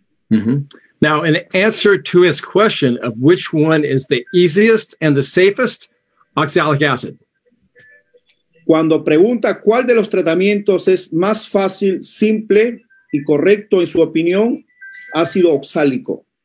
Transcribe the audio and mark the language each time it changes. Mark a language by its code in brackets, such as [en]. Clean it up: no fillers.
[en] Mm-hmm. Now, in answer to his question of which one is the easiest and the safest, oxalic acid. [es] Cuando pregunta cuál de los tratamientos es más fácil, simple y correcto en su opinión, ácido oxálico.